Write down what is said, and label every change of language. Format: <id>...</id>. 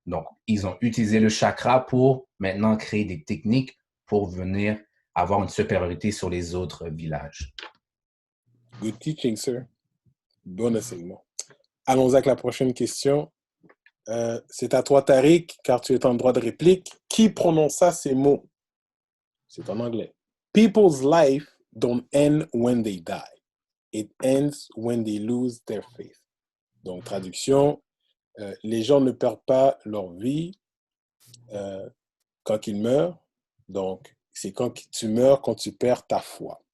<fr>Donc, ils ont utilisé le chakra pour maintenant créer des techniques pour venir avoir une supériorité sur les autres villages.</fr> <en>Good teaching, sir.</en> <fr>Bon enseignement. Allons avec la prochaine question. C'est à toi, Tariq, car tu es en droit de réplique. Qui prononça ces mots? C'est en anglais.</fr> <en>People's life don't end when they die. It ends when they lose their faith.</en> <fr>Donc, traduction, les gens ne perdent pas leur vie quand ils meurent. Donc, c'est quand tu meurs, quand tu perds ta foi.</fr>